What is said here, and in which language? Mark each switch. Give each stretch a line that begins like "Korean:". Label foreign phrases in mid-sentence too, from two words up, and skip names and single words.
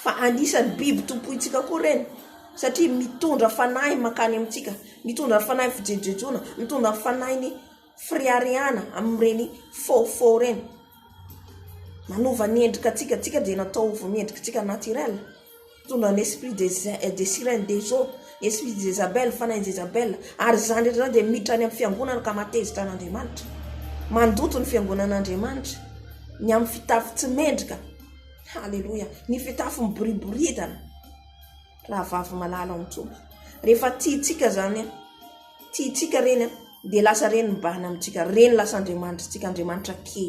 Malagasy: Fa anisan'ny biby tompoitsika koa reny. satria mitondra fanahy makany amintsika, mitondra fanahy fijejejona, mitondra fanahy ny friariana amin'ireny faux reny. Manova ny endrika tsika dia natao ho miendrika tsika naturel. Mitondra ny
French: esprit des sirènes des eaux, esprit de Jezabel,
Malagasy: fanahy Jezabel, ary zany rehetra zany dia miditra any amin'ny fiangonana ka matezitra an'Andriamanitra, mandoto ny fiangonan'Andriamanitra ny amin'ny fitafy tsy mendrika. Halleluja. Ny fitafy miboriboritana raha vavy malala amin'ny tompo. Rehefa tiatsika zany, tiatsika reny dia lasa reny mibahana amintsika, reny lasa Andriamanitra tsika, Andriamanitra kely.